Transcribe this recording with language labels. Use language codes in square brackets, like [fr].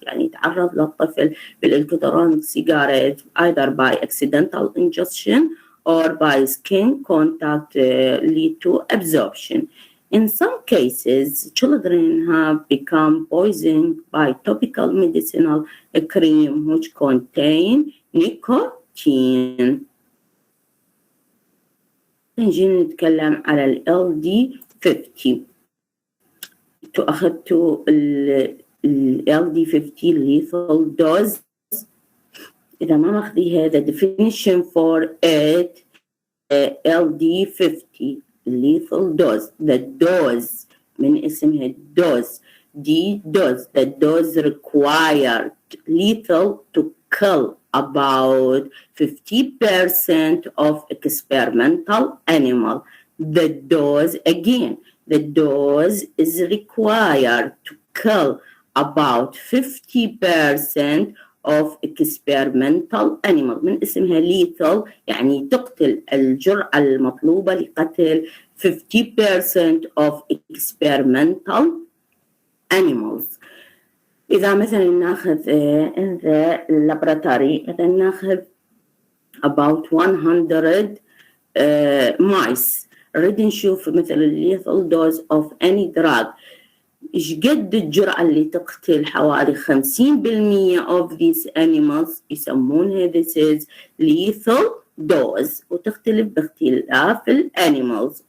[ar] يعني يتعرض للطفل بالإلكترونيك [en] cigarette either by accidental ingestion or by skin contact lead to absorption. In some cases, children have become poisoned by topical medicinal cream which contain nicotine. [ar] نجي نتكلم على ال LD50. أخذتوا ال LD50 [en] lethal dose. [ar] إذا ما ماخذيها [en] the definition for it LD50 lethal dose. The dose [ar] من اسمها [en] dose. The dose. The dose required lethal to kill about 50% of experimental animal. The dose, again, the dose is required to kill about 50% of experimental animal. [ar] من اسمها lethal يعني تقتل الجرعة المطلوبة لقتل [en] 50% of experimental animals. [ar] إذا مثلا ناخذ [en] in the laboratory [ar] مثلا ناخذ [en] about 100 mice. [ar] نريد نشوف مثلا [en] lethal dose of any drug. [ar] إيش قد الجرعة اللي تقتل حوالي [en] 50% of these animals [ar] يسمونها [en] this is lethal [ar] dose وتختلف باختلاف الانيمالز.